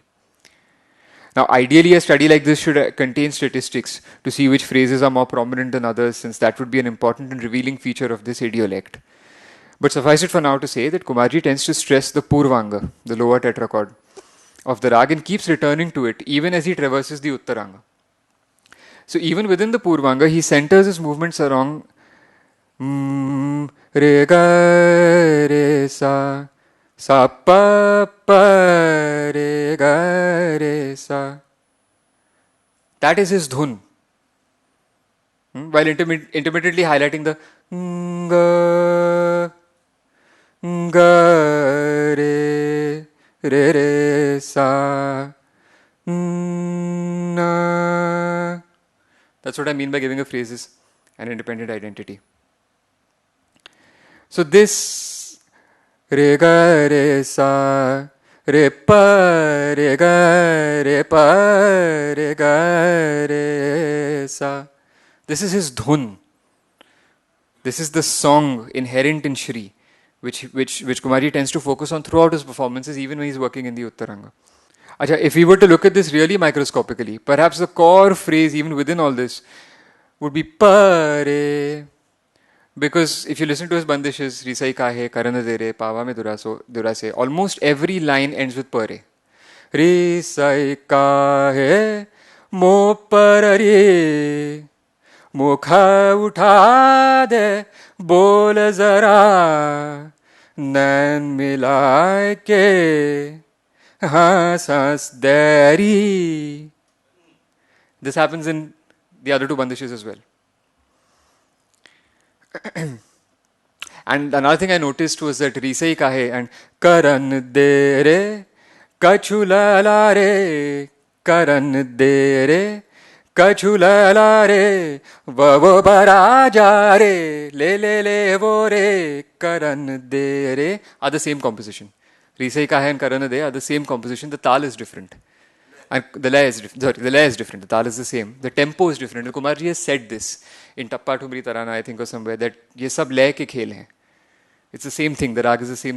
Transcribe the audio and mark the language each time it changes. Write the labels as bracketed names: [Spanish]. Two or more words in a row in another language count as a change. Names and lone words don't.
[English] Now ideally a study like this should contain statistics to see which phrases are more prominent than others, since that would be an important and revealing feature of this idiolect. But suffice it for now to say that Kumarji tends to stress the Purvanga, the lower tetrachord of the rag, and keeps returning to it even as he traverses the Uttaranga. So even within the Purvanga, he centers his movements around re ga re sa pa pa re ga re sa. That is his dhun. While intermittently highlighting the ga ga re re sa na. That's what I mean by giving a phrases an independent identity. So this re ga re sa re pa re ga re sa. This is his dhun. This is the song inherent in Shri, which Kumarji tends to focus on throughout his performances, even when he's working in the Uttaranga. Acha, if we were to look at this really microscopically, perhaps the core phrase even within all this would be pare. Because if you listen to his bandishes, Risai kahe, Karana dere, Pava me durase, almost every line ends with pare. [Hindi] रिसाई कहे, मो परारे, मुख उठा दे, बोल ज़रा, नैन मिलाई के. [English] This happens in the other two bandishes as well. And another thing I noticed was that Risai Kahe and [Hindi] करन दे रे कचुला रे करन दे रे कचुला रे ववो बरजारे ले वो रे करन दे रे [English] are the same composition. Risai Kahe and Karana De are the same composition. The tal is different. And the lay is different. Sorry, the lay is different. The tal is the same. The tempo is different. And Kumarji has said this in Tappa Tumri Tarana, I think, or somewhere, that [Hindi] ये सब लय के खेल हैं. [English] It's the same thing. The rag is the same.